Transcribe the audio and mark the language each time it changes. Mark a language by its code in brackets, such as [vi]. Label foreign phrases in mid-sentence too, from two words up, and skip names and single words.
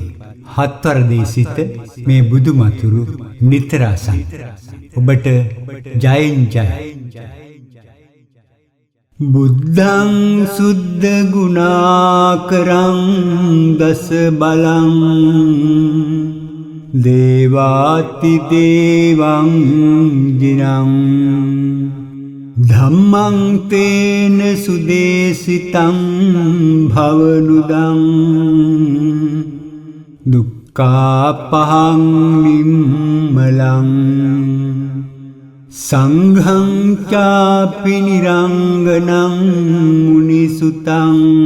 [si] හත්වර දේශිත මේ බුදු මතුරු නිතර අසන්න. ඔබට ජයෙන් ජය. [pi] බුද්ධං සුද්ධ ගුණාකරං දස බලං දේවාති දේවං ජිනං ධම්මං තේන සුදේසිතං භවනුදං දුක්ඛාපහං නිම්මලං සංඝං චාපි නිරංගනං මුනිසුතං